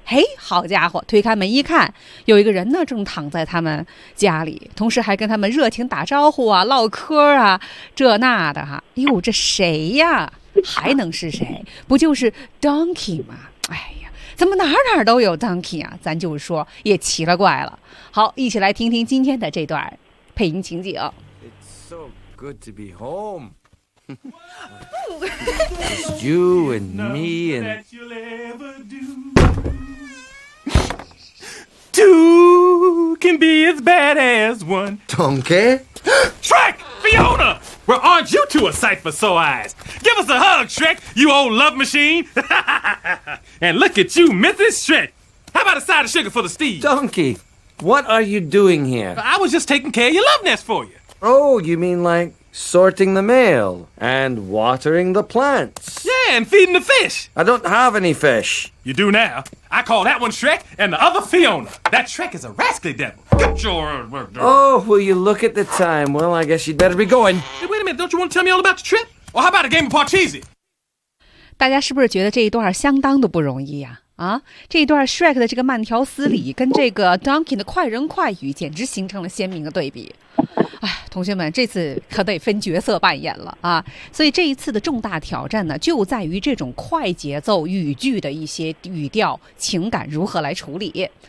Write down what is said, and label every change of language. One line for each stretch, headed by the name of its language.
Chinese: 嘿，好家伙，推开门一看，有一个人呢正躺在他们家里，同时还跟他们热情打招呼啊，唠嗑啊，这那的哈。哎呦，这谁呀？还能是谁？不就是 Donkey 吗？哎呀，怎么哪哪都有 Donkey 啊？咱就是说也奇了怪了。好，一起来听听今天的这段配音情景。
English: It's so good to be home. It's you and me and that you'll ever do. Two can be as bad as one. Donkey? Shrek! Fiona! Well, aren't you two a sight for sore eyes? Give us a hug, Shrek, you old love machine. And look at you, Mrs. Shrek. How about a side of sugar for the Steve? Donkey, what are you doing here? I was just taking care of your love nest for you. Oh, you mean like... Sorting the mail and watering the plants. Yeah, and feeding the fish. I don't have any fish. You do now. I call that one Shrek and the other Fiona. That Shrek is a rascally devil. Get your... Oh, will you look at the time? Well, I guess you'd better be going. Hey, wait a minute. Don't you want to tell me all about the trip? Or how about a game of Parcheesi?
Chinese: 大家是不是觉得这一段相当的不容易呀、啊？啊，这一段 Shrek 的这个慢条斯理跟这个 Duncan 的快人快语简直形成了鲜明的对比。哎，同学们，这次可得分角色扮演了啊！所以这一次的重大挑战呢，就在于这种快节奏语句的一些语调、情感如何来处理。